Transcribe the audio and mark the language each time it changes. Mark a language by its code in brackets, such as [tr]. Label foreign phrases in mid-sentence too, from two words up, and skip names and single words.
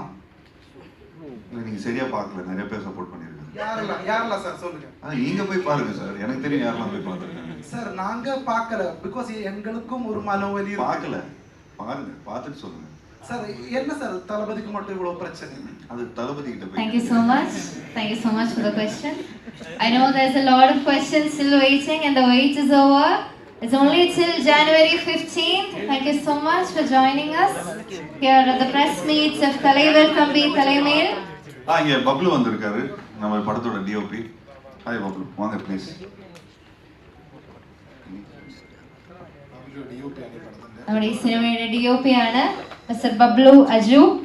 [ta] நீங்க சரியா பார்க்கல, நிறைய பேர் சப்போர்ட் பண்ணிருக்காங்க. யாரெல்லாம் சார் சொல்லுங்க. நீங்க போய் பாருங்க சார், எனக்கு தெரியும் யாரெல்லாம் போய் பார்த்துருக்காங்க. சார் நாங்க பார்க்கல, பிகாஸ் எங்களுக்கும் ஒரு மனவலி. பார்க்கல, பாருங்க, பார்த்துட்டு சொல்லுங்க. சார் என்ன சார் தளபதிக்கு மட்டும் இவ்வளவு பிரச்சனை? அது தளபதி கிட்ட போய். [en] Thank you so much. Thank you so much for the question. I know there's a lot of questions still waiting and the wait is over. It's only till January 15th. Thank you so much for joining us here at the press meets of Thalaivar Thambi Thalaimail. [ta] இங்க பப்ளு வந்திருக்காரு, நம்ம படத்தோட டிஓபி. ஹாய் பப்ளு, வாங்க ப்ளீஸ். [ml] നമ്മുടെ ഈ സിനിമയുടെ DOP ആണ് മിസ്റ്റർ ബബ്ലു അജു.